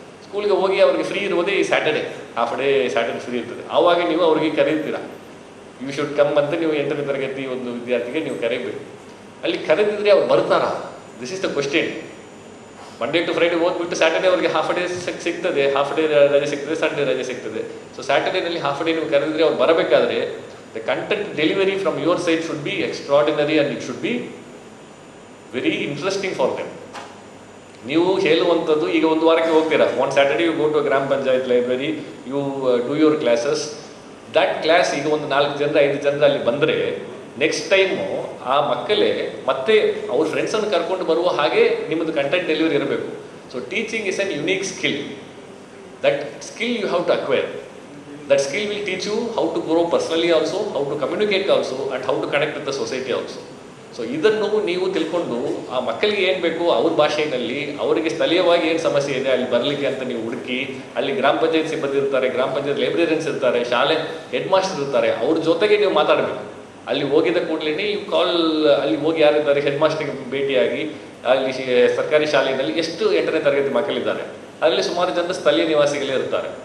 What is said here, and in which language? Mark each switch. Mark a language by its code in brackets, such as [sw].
[kn] ಸ್ಕೂಲ್ಗೆ ಹೋಗಿ ಅವ್ರಿಗೆ ಫ್ರೀ ಇರೋದೇ ಈ Saturday, half day Saturday free ಇರ್ತದೆ. ಆವಾಗ ನೀವು ಅವ್ರಿಗೆ ಕರೀತೀರಾ, [en] you should come [kn] ಅಂತ ನೀವು 8ನೇ ತರಗತಿ ಒಂದು ವಿದ್ಯಾರ್ಥಿಗೆ ನೀವು ಕರೀಬೇಕು. ಅಲ್ಲಿ ಕರೆದಿದ್ರೆ ಅವ್ರು ಬರ್ತಾರಾ? [en] This is the question. [kn] Monday to Friday ಓದ್ಬಿಟ್ಟು Saturday ಅವ್ರಿಗೆ ಹಾಫ್ ಡೇ ಸಿಗ್ತದೆ, ಹಾಫ್ ಡೇ ರಜೆ ಸಿಗ್ತದೆ, ಸಂಡೇ ರಜೆ ಸಿಗ್ತದೆ. ಸೊ ಸ್ಯಾಟರ್ಡೇನಲ್ಲಿ ಹಾಫ್ ಡೇ ನೀವು ಕರೆದಿದ್ರೆ ಅವ್ರು ಬರಬೇಕಾದ್ರೆ [en] the content delivery from your side should be extraordinary and it should be very interesting for them. [kn] ನೀವು ಹೇಳುವಂಥದ್ದು ಈಗ ಒಂದು ವಾರಕ್ಕೆ ಹೋಗ್ತೀರಾ, ಒಂದು ಸ್ಯಾಟರ್ಡೆ [en] You go to gram panchayat library, you do your classes. That class [kn] ಈಗ ಒಂದು 4 ಜನರು 5 ಜನರು ಅಲ್ಲಿ ಬಂದರೆ ನೆಕ್ಸ್ಟ್ ಟೈಮು ಆ ಮಕ್ಕಳೇ ಮತ್ತೆ ಅವ್ರ ಫ್ರೆಂಡ್ಸನ್ನು ಕರ್ಕೊಂಡು ಬರುವ ಹಾಗೆ ನಿಮ್ಮದು ಕಂಟೆಂಟ್ ಡೆಲಿವರಿ ಇರಬೇಕು. [en] So teaching is an unique skill. That skill you have to acquire. That skill will teach you how to grow personally also, how to communicate also, and how to connect with the society also. [kn] So ಇದನ್ನು ನೀವು ತಿಳ್ಕೊಂಡು ಆ ಮಕ್ಕಳಿಗೆ ಏನು ಬೇಕು ಅವ್ರ ಭಾಷೆಯಲ್ಲಿ ಅವರಿಗೆ ಸ್ಥಳೀಯವಾಗಿ ಏನು ಸಮಸ್ಯೆ ಇದೆ ಅಲ್ಲಿ ಬರಲಿಕ್ಕೆ ಅಂತ ನೀವು ಹುಡುಕಿ, ಅಲ್ಲಿ ಗ್ರಾಮ ಪಂಚಾಯತ್ ಸಿಬ್ಬಂದಿ ಇರ್ತಾರೆ, ಗ್ರಾಮ ಪಂಚಾಯತ್ ಲೈಬ್ರರಿಯನ್ಸ್ ಇರ್ತಾರೆ, ಶಾಲೆ ಹೆಡ್ ಮಾಸ್ಟರ್ ಇರ್ತಾರೆ, ಅವ್ರ ಜೊತೆಗೆ ನೀವು ಮಾತಾಡಬೇಕು. ಅಲ್ಲಿ ಹೋಗಿದ ಕೂಡಲೇ [en] you call, [kn] ಅಲ್ಲಿ ಹೋಗಿ ಯಾರಿದ್ದಾರೆ ಹೆಡ್ ಮಾಸ್ಟರ್ಗೆ ಭೇಟಿಯಾಗಿ, ಅಲ್ಲಿ ಸರ್ಕಾರಿ ಶಾಲೆಯಲ್ಲಿ ಎಷ್ಟು 8ನೇ ತರಗತಿ ಮಕ್ಕಳಿದ್ದಾರೆ, ಅಲ್ಲಿ ಸುಮಾರು ಜನ ಸ್ಥಳೀಯ ನಿವಾಸಿಗಳೇ ಇರ್ತಾರೆ.